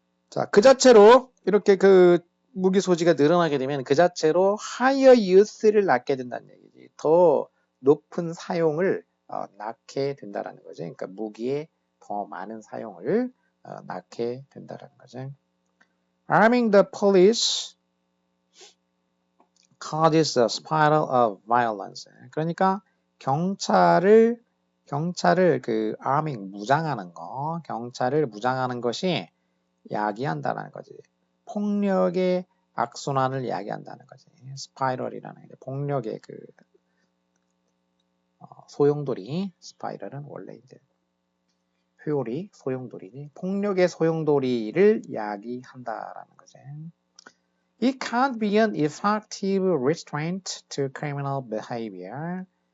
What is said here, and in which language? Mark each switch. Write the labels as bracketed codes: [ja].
[ko] 자, 그 자체로 이렇게 그 무기 소지가 늘어나게 되면 그 자체로 [en] higher use [ko] 를 낳게 된다는 얘기지. 더 높은 사용을 낳게 된다라는 거죠. 그러니까 무기의 더 많은 사용을 낳게 된다라는 거죠. [en] Arming the police causes a spiral of violence. [ko] 그러니까 경찰을 그 arming 무장하는 거, 경찰을 무장하는 것이 야기한다는 거지. 폭력의 악순환을 야기한다는 거지. 스파이럴이라는 게 폭력의 그 소용돌이. 스파이럴은 원래 이제 회오리, 소용돌이지. 폭력의 소용돌이를 야기한다라는 거지. [en] It can't be an effective restraint to criminal behavior.